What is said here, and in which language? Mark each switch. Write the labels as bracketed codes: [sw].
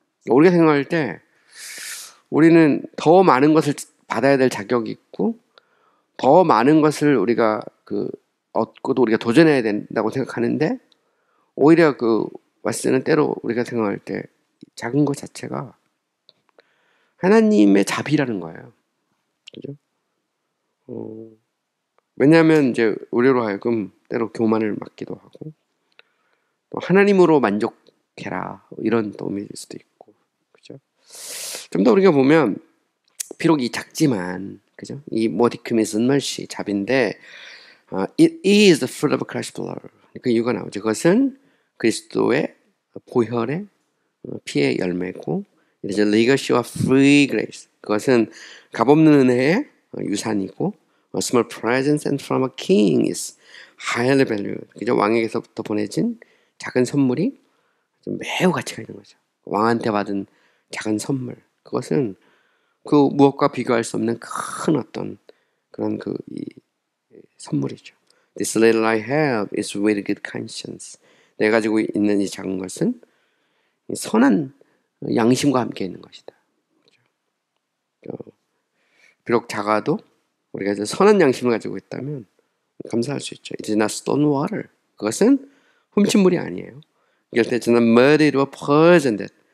[ko] 우리가 생각할 때 우리는 더 많은 것을 받아야 될 자격이 있고 더 많은 것을 우리가 얻고도 우리가 도전해야 된다고 생각하는데 오히려 왓슨은 때로 우리가 생각할 때 작은 것 자체가 하나님의 자비라는 거예요. 그죠? 왜냐하면 이제 우리로 하여금 때로 교만을 맡기도 하고 또 하나님으로 만족해라 이런 또 의미일 수도 있고 그죠? 좀 더 우리가 보면 비록 이 작지만 그죠? [en] 이 modicum is mercy [ko] 자비인데 [en] it is the fruit of Christ's blood. [ko] 그 이유가 나오죠. 그것은 그리스도의 보혈의 피의 열매고 이제 [en] legacy of free grace. [ko] 그것은 값없는 은혜의 유산이고 [en] small presents and from a king is highly valued. [ko] 그죠? 왕에게서부터 보내진 작은 선물이 매우 가치가 있는 거죠. 왕한테 받은 작은 선물. 그것은 무엇과 비교할 수 없는 큰 어떤 그런 이 선물이죠. [en] This little I have is with good conscience. [ko] 내가 가지고 있는 이 작은 것은 선한 양심과 함께 있는 것이다. 비록 작아도 우리가 이제 선한 양심을 가지고 있다면 감사할 수 있죠. [en] It is not stolen water. [ko] 그것은 훔친 물이 아니에요. 이럴 때 저는 muddy로 poisoned.